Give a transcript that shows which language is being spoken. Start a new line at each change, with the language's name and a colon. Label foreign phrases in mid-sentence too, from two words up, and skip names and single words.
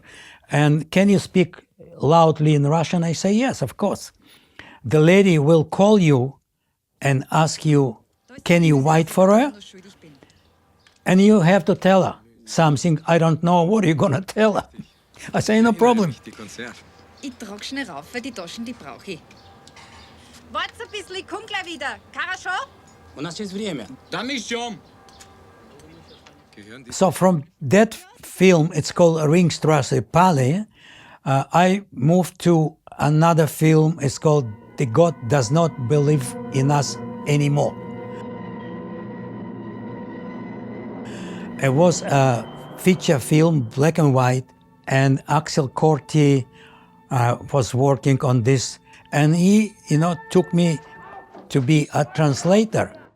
English: And can you speak loudly in Russian? I say, yes, of course. The lady will call you and ask you, can you wait for her? And you have to tell her something. I don't know, what are you going to tell her? I say, no problem.
German: Ich trag schnell rauf, weil die Taschen, die brauche ich. Wart's ein bisschen, ich komm gleich wieder.
Russian: Хорошо? У нас есть время. Да мы ждем.
English: So from that film, it's called Ringstrasse Palais, I moved to another film, it's called The God Does Not Believe in Us Anymore. It was a feature film, black and white, and Axel Corti was working on this, and he, took me to be a translator.